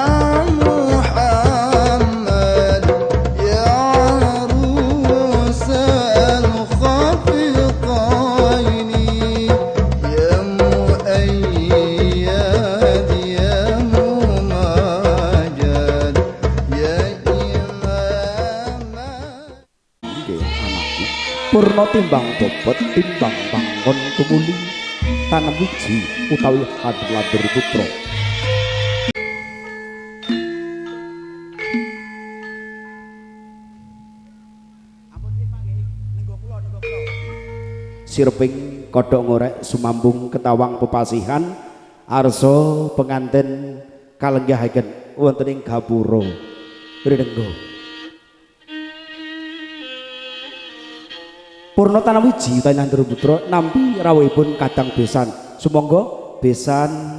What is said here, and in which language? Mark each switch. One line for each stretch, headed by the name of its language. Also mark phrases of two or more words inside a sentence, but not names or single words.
Arabic: محمد يا عروس الخفقين يا مؤيد يا ممجد يا إمام
Javanese: Nggih anakku purna timbang bobot timbang bangun tumuli tanam wiji utawi hadir putra sirping kodhok ngorek sumambung ketawang pepasihan arsa penganten kalenggahaken wonten ing gapura Rinenggo Purna tanam wiji utawi nandur putra nampi rawuhipun kadang besan sumangga besan